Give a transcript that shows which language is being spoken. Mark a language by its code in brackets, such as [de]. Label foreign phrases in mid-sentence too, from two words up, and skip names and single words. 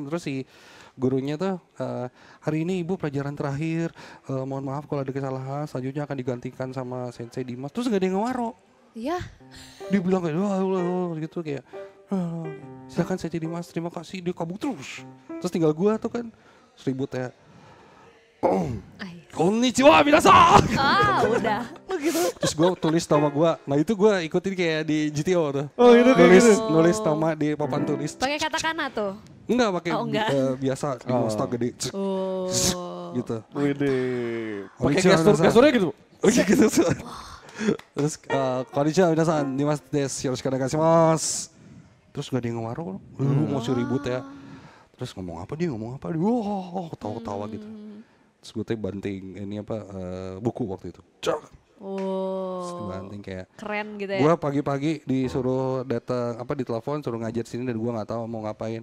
[id] Terus si gurunya tuh, hari ini ibu pelajaran terakhir, mohon maaf kalau ada kesalahan, selanjutnya akan digantikan sama Sensei Dimas. Terus gak ada yang ngewaro. Iya. Dia bilang kayak, wah gitu kayak, silakan Sensei Dimas, terima kasih. Dia kabur terus. Terus tinggal gua tuh kan, ribut ya. [ja] こんにちは皆さん. [id] Udah. Gitu. Terus gue tulis nama gue. Nah itu gue ikutin kayak di GTO tuh. Oh itu kayak gitu. Nulis nama di papan tulis. Pakai katakana tuh. Enggak pakai biasa di Mosta gede. Gitu. Widih. Pakai Konnichiwa gesturnya gitu. Oh iya gitu. [ja] Terus こんにちは皆さん、Dimasです、よろしくお願いします. [id] Terus gak ada yang ngewaro. Lu masih ribut ya. Terus ngomong apa dia. Wah, ketawa-ketawa gitu. Terus gue tuh banting ini buku waktu itu. Terus dibanting kayak keren gitu ya. Gue pagi-pagi disuruh datang ditelepon suruh ngajar sini dan gue nggak tahu mau ngapain.